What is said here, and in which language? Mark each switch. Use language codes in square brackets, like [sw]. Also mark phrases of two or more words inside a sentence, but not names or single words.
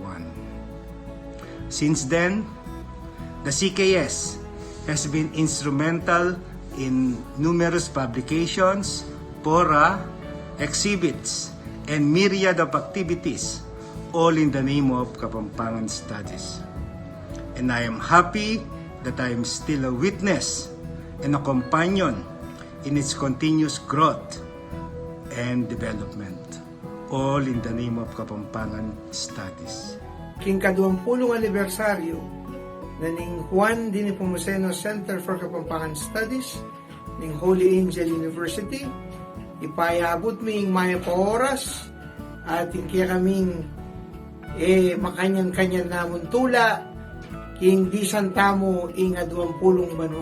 [en] Since then, the CKS has been instrumental in numerous publications, fora, exhibits, and myriad of activities, all in the name of Kapampangan Studies. And I am happy that I am still a witness and a companion in its continuous growth and development, all in the name of Kapampangan Studies. [pam] King ka-20 anibersaryo na ning Juan D. Nepomuceno Center for Kapampangan Studies ning Holy Angel University, ipayabot ming maya pa oras at kaya kaming makanyan-kanyan namon tula king di santamo inga 20 banwa.